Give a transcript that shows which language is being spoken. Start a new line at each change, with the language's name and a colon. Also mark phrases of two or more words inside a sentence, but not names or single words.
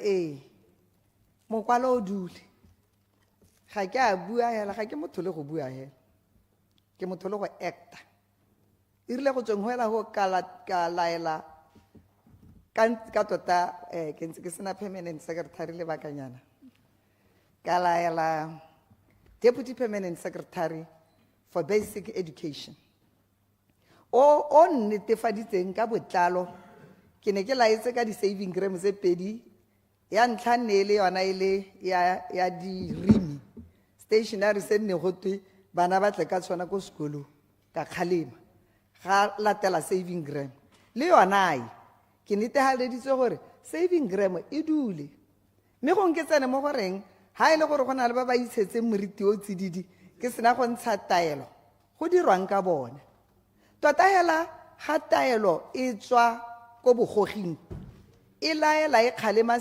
Tswana: mokwalo o dule ga ke a bua hela ga ke motho le go bua hela ke motho le go acta irile go tsweng hela go ka laela ka tota ke ntse ke sena
English: permanent secretary
Tswana: le bakanyana ka laela
English: deputy permanent secretary for basic education
Tswana: o nnetefaditseng ka botlalo ke ne ke laetse ka di-
English: saving gram
Tswana: tse pedi ya ntlha nne e le yona e le ya dirimi stationary se nne gotwe bana ba tle ka tshwana ko sekolo ka kgalema ga latela
English: saving gram
Tswana: le yona ke netefaleditse gore
English: saving gram
Tswana: e dule mme gong ke tsene mo goreng ha e le gore go na le ba ba itshetseng moriti o tsididi ke sena go ntsha taelo go dirwang ka bona tota hela ga taelo e tswa ko bogoging e laela e kgalema